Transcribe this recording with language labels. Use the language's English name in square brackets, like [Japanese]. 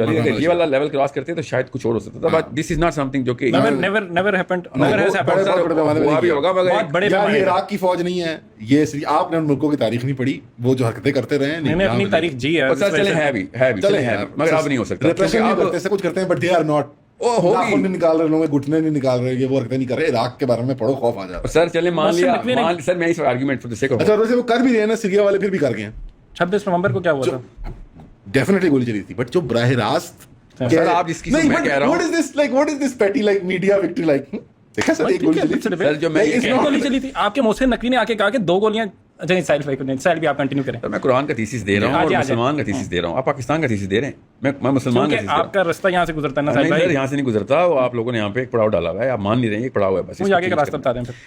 [Urdu] اگر یہ والا لیول کراس کرتے تو شاید کچھ اور ہو سکتا تھا, [English] but this is not something [Urdu] جو کہ [English] never happened, never has happened. [Urdu] ہوا بھی ہوگا مگر بہت بڑے یہ عراق کی فوج نہیں ہے, یہ آپ نے ان ملکوں کی تاریخ نہیں پڑھی, وہ جو حرکتیں کرتے رہے ہیں میں نے اپنی تاریخ جی ہے, سر چلے ہے بھی مگر اب نہیں ہو سکتا. ایسے کچھ کرتے ہیں [English] but they are not, [Urdu] ناخن نہیں نکال رہے لوگ, گھٹنے نہیں نکال رہے, یہ وہ حرکتیں نہیں کر رہے. عراق کے بارے میں پڑھو, خوف آ جاتا ہے. سر چلے مان لیا, سر میں اس argument four the sake of, اچھا ویسے وہ کر بھی رہے ہیں نا, سیریا والے پھر بھی کر گئے ہیں. 26 نومبر کو کیا ہوا تھا؟ ڈیفینیٹلی گولی چلی تھی, بٹ جو براہ راست سر آپ جس کی میں کہہ رہا ہوں [English] what is this petty like media victory like, [Urdu] دیکھا سر ایک گولی چلی تھی. سر جو میں گولی چلی تھی, آپ کے محسن نقوی نے آ کے کہا کہ 2 گولیاں. اچھا سائل بھی آپ کنٹینیو کریں. میں قرآن کا تھیسس دے رہا ہوں اور مسلمان کا تھیسس دے رہا ہوں, آپ پاکستان کا تھیسس دے رہے ہیں, میں مسلمان کا تھیسس. آپ کا راستہ یہاں سے گزرتا ہے نا سر, یہاں سے نہیں گزرتا, وہ آپ لوگوں نے یہاں پہ ایک پڑاؤ ڈالا ہوا ہے, آپ مان نہیں رہے ہیں, ایک پڑاؤ ہے بس. مجھے آگے کا راستہ بتا دیں پھر.